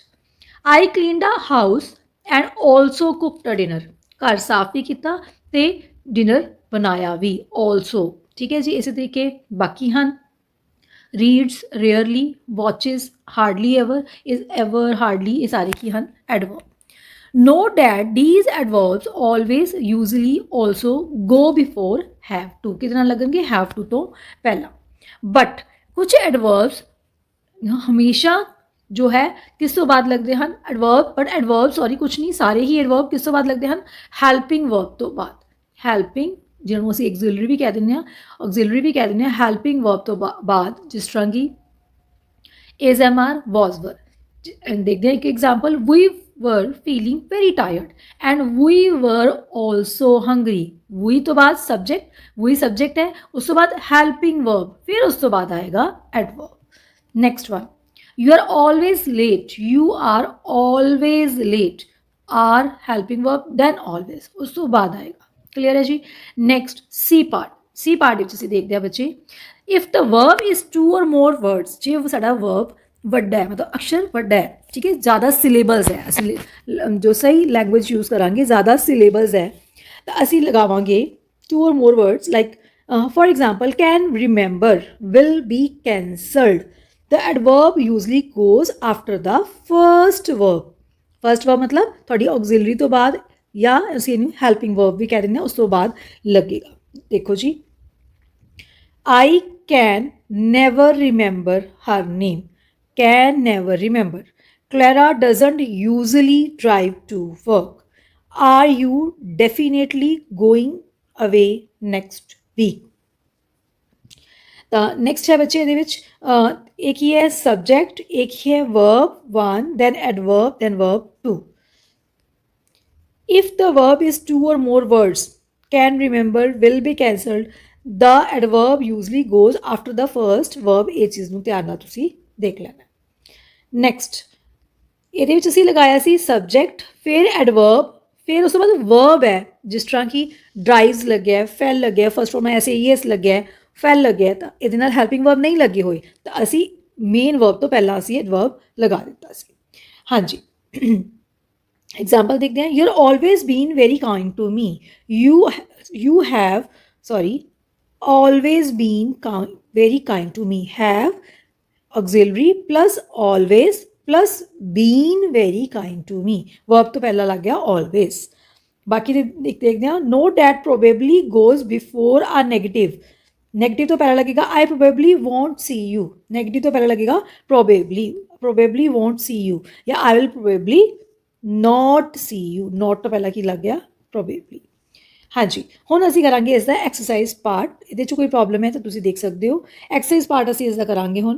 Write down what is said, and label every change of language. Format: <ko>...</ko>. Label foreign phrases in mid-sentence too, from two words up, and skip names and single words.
<en>I cleaned a house and also cooked a dinner.</en> <pa>ਘਰ ਸਾਫ਼ ਵੀ ਕੀਤਾ ਅਤੇ ਡਿਨਰ ਬਣਾਇਆ ਵੀ, ਆਲਸੋ। ਠੀਕ ਹੈ ਜੀ। ਇਸੇ ਤਰੀਕੇ ਬਾਕੀ ਹਨ।</pa> <en>reads, rarely, watches, hardly ever, is ever, hardly,</en> <pa>ਇਹ ਸਾਰੇ ਕੀ ਹਨ</pa> <en>ਐਡਵਰਬ। note that these adverbs always, usually, also go before have to।</en> <pa>ਕਿਹਦੇ ਨਾਲ ਲੱਗਣਗੇ,</pa> <en>have to</en> <pa>ਤੋਂ ਪਹਿਲਾਂ। ਬਟ ਕੁਝ ਐਡਵਰਬਸ ਹਮੇਸ਼ਾ ਜੋ ਹੈ ਕਿਸ ਤੋਂ ਬਾਅਦ ਲੱਗਦੇ ਹਨ ਐਡਵਰਬ। ਬਟ ਐਡਵਰਬ ਸੌਰੀ ਕੁਛ ਨਹੀਂ, ਸਾਰੇ ਹੀ ਐਡਵਰਬ ਕਿਸ ਤੋਂ ਬਾਅਦ ਲੱਗਦੇ ਹਨ</pa> <en>helping verb</en> <pa>ਤੋਂ ਬਾਅਦ। ਹੈਲਪਿੰਗ ਜਿਹਨੂੰ ਅਸੀਂ ਐਗਜ਼ਿਲਰੀ ਵੀ ਕਹਿ ਦਿੰਦੇ ਹਾਂ, ਆਕਜ਼ਿਲਰੀ ਵੀ ਕਹਿ ਦਿੰਦੇ ਹਾਂ,</pa> <en>helping verb</en> <pa>ਤੋਂ ਬਾਅਦ। ਜਿਸ ਤਰ੍ਹਾਂ ਕਿ</pa> <en>is, am, are, was, were।</en> <pa>ਦੇਖਦੇ ਹਾਂ ਇੱਕ ਐਗਜ਼ਾਮਪਲ।</pa> <en>ਵੀ were feeling very tired and we were also hungry।</en> <pa>we ਤੋਂ ਬਾਅਦ ਸਬਜੈਕਟ, we ਸਬਜੈਕਟ ਹੈ, ਉਸ ਤੋਂ ਬਾਅਦ</pa> <en>helping verb,</en> <pa>ਫਿਰ ਉਸ ਤੋਂ ਬਾਅਦ ਆਏਗਾ ਐਡਵਰਬ।</pa> <en>next one, you are always late। you are always late, are helping verb, then always,</en> <pa>ਉਸ ਤੋਂ ਬਾਅਦ ਆਏਗਾ। ਕਲੀਅਰ ਹੈ ਜੀ।</pa> <en>next C part.</en> <pa>ਸੀ ਪਾਰਟ ਵਿੱਚ ਅਸੀਂ ਦੇਖਦੇ ਹਾਂ ਬੱਚੇ,</pa> <en>if the verb is 2 or more words.</en> <pa>ਜੇ ਸਾਡਾ ਵਰਬ ਵੱਡਾ ਹੈ, ਮਤਲਬ ਅਕਸ਼ਰ ਵੱਡਾ ਹੈ, ਠੀਕ ਹੈ, ਜ਼ਿਆਦਾ ਸਿਲੇਬਲਸ ਹੈ, ਅਸੀਂ ਜੋ ਸਹੀ</pa> <en>language use</en> <pa>ਕਰਾਂਗੇ, ਜ਼ਿਆਦਾ ਸਿਲੇਬਲਸ ਹੈ ਤਾਂ ਅਸੀਂ ਲਗਾਵਾਂਗੇ</pa> <en>2 or more words like for example can remember will be cancelled. the adverb usually goes after the first verb. first verb</en> <pa>ਮਤਲਬ ਤੁਹਾਡੀ ਆਕਜ਼ਿਲਰੀ ਤੋਂ ਬਾਅਦ, ਜਾਂ ਅਸੀਂ ਇਹਨੂੰ</pa> <en>helping verb</en> <pa>ਵੀ ਕਹਿ ਦਿੰਦੇ ਹਾਂ, ਉਸ ਤੋਂ ਬਾਅਦ ਲੱਗੇਗਾ। ਦੇਖੋ ਜੀ,</pa> <en>I can never remember her name। Can never remember। Clara doesn't usually drive to work। Are you definitely going away next week।</en> <pa>ਤਾਂ ਨੈਕਸਟ ਹੈ ਬੱਚੇ ਇਹਦੇ ਵਿੱਚ ਇੱਕ ਹੀ ਹੈ ਸਬਜੈਕਟ, ਇੱਕ ਹੀ ਹੈ ਵਰਬ 1,</pa> <en>then adverb, then verb 2। If the verb is 2 or more words, can remember, will be cancelled, the adverb usually goes after the first verb।</en> <pa>ਇਹ ਚੀਜ਼ ਨੂੰ ਧਿਆਨ ਨਾਲ ਤੁਸੀਂ ਦੇਖ ਲੈਣਾ। ਨੈਕਸਟ ਇਹਦੇ ਵਿੱਚ ਅਸੀਂ ਲਗਾਇਆ ਸੀ ਸਬਜੈਕਟ, ਫਿਰ ਐਡਵਰਬ, ਫਿਰ ਉਸ ਤੋਂ ਬਾਅਦ ਵਰਬ ਹੈ। ਜਿਸ ਤਰ੍ਹਾਂ ਕਿ ਡਰਾਈਵਸ ਲੱਗਿਆ, ਫੈਲ ਲੱਗਿਆ,</pa> <en>first form</en> <pa>ਐਸੇ ਈਐਸ ਲੱਗਿਆ, ਫੈਲ ਲੱਗਿਆ, ਤਾਂ ਇਹਦੇ ਨਾਲ</pa> <en>helping verb</en> <pa>ਨਹੀਂ ਲੱਗੇ ਹੋਏ ਤਾਂ ਅਸੀਂ</pa> <en>main verb</en> <pa>ਤੋਂ ਪਹਿਲਾਂ ਅਸੀਂ ਐਡਵਰਬ ਲਗਾ ਦਿੱਤਾ ਸੀ।</pa> <hi>ਹਾਂਜੀ एग्जाम्पल देखते हैं।</hi> <en>you're always been very kind to me। you have always been very kind to me। have auxiliary plus always plus been very kind to me।</en> <hi>verb तो पहला लग गया always। बाकी देखते हैं।</hi> <en>note that probably goes before a negative।</en> <pa>ਨੈਗੇਟਿਵ ਤੋਂ ਪਹਿਲਾਂ ਲੱਗੇਗਾ</pa> <en>I probably won't see you,</en> <pa>ਨੈਗੇਟਿਵ ਤੋਂ ਪਹਿਲਾਂ ਲੱਗੇਗਾ</pa> <en>probably won't see you,</en> <pa>ਜਾਂ</pa> <en>I will probably not see you,</en> <pa>ਨੋਟ ਤੋਂ ਪਹਿਲਾਂ ਕੀ ਲੱਗ ਗਿਆ ਪ੍ਰੋਬੇਬਲੀ। ਹਾਂਜੀ, ਹੁਣ ਅਸੀਂ ਕਰਾਂਗੇ ਇਸ ਦਾ ਐਕਸਰਸਾਈਜ਼ ਪਾਰਟ। ਇਹਦੇ 'ਚ ਕੋਈ ਪ੍ਰੋਬਲਮ ਹੈ ਤਾਂ ਤੁਸੀਂ ਦੇਖ ਸਕਦੇ ਹੋ। ਐਕਸਰਸਾਈਜ਼ ਪਾਰਟ ਅਸੀਂ ਇਸ ਦਾ ਕਰਾਂਗੇ ਹੁਣ।</pa>